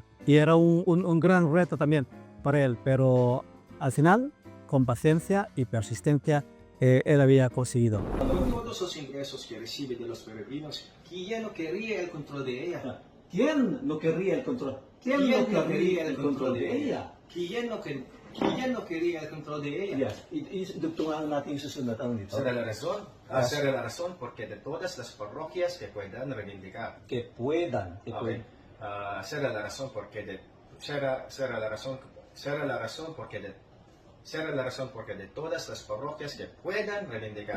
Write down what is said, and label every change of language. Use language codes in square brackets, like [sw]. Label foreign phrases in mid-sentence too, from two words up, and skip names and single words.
[es] Y era un gran reto también para él, pero al final, con paciencia y persistencia, él había conseguido. Con todos esos ingresos que recibe de los peregrinos, ¿quién no querría el control de ella? ¿Quién no querría el control? ¿Quién no querría el control de ella? ¿Quién no quería el control de ella? [tl] Y dugtungan natin yung susunod ang dito. [es] Será la razón porque de todas las parroquias que puedan reivindicar. Que puedan. Será la razón porque de todas las parroquias que puedan reivindicar.